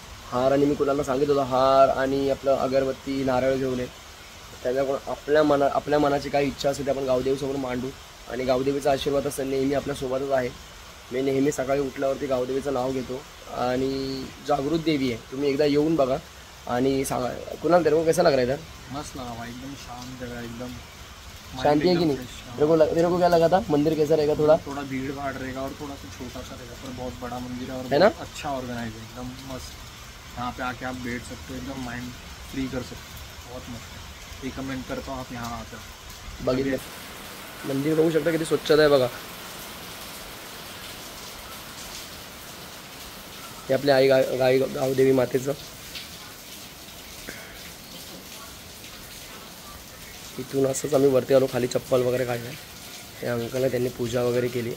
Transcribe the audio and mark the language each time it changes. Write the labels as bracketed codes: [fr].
[mr] हार आणि मी कुणाला सांगितलं होतं हार आणि आपलं अगरबत्ती नारळ घेऊन ये. त्याच्याकडून आपल्या मनाची काही इच्छा असेल ते आपण गावदेवीसमोर मांडू. आणि गावदेवीचा आशीर्वाद असं नेहमी आपल्यासोबतच आहे. मी नेहमी सकाळी उठल्यावरती गावदेवीचं नाव घेतो. आणि जागृत देवी आहे, तुम्ही एकदा येऊन बघा आणि सांगा. [hi] कुणाला तेरे को कैसा लग रहा है इधर? मस्त लगा, एकदम शांत जगह, एकदम शांति है कि नहीं? तेरे को क्या लगा था मंदिर कैसा रहेगा? थोड़ा भीड़ भाड़ रहेगा और थोड़ा सा छोटा सा रहेगा, पर बहुत बड़ा मंदिर है और है ना? अच्छा ऑर्गेनाइज है, एकदम मस्त. यहाँ पे आके आप बैठ सकते हो, एकदम माइंड फ्री कर सकते हो. बहुत मस्त है, रिकमेंड करता हूँ आप यहाँ आकर. [mr] बघितलं मंदिर बघू शकता किती स्वच्छता आहे बघा. हे आपल्या आई गावदेवी मातेचं. इथून असंच आम्ही वरती आलो, खाली चप्पल वगैरे काढलं. हे अंकलला त्यांनी पूजा वगैरे केली.